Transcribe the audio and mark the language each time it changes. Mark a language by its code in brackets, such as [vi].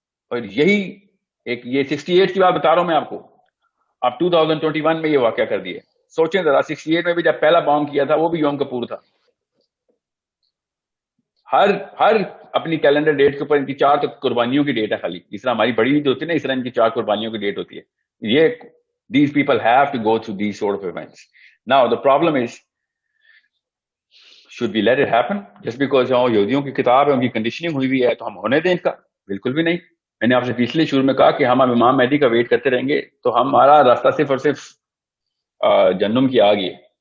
[ur] اور یہی ایک یہ 68 کی بات بتا رہا ہوں میں آپ کو, اب 2021 میں یہ واقعہ کر دیا. سوچیں ذرا, 68 میں بھی جب پہلا بام کیا تھا وہ بھی یوم کپور تھا. ہر اپنی کیلنڈر ڈیٹ کے اوپر ان کی 4 قربانیوں کی ڈیٹ ہے خالی. اس طرح ہماری بڑی عید ہوتی ہے نا, اس طرح ان کی 4 قربانیوں کی ڈیٹ ہوتی ہے. [en] یہ these people have to go through these sort of events. Now the problem is, should we let it happen just because [ur] یہودیوں کی کتاب ہے, ان کی کنڈیشننگ ہوئی ہوئی ہے تو ہم ہونے دیں ان کا؟ بالکل بھی نہیں. میں نے آپ سے پچھلے شروع میں کہا کہ ہم امام مہدی کا ویٹ کرتے رہیں گے تو ہمارا راستہ صرف اور صرف جہنم کی آگ ہے.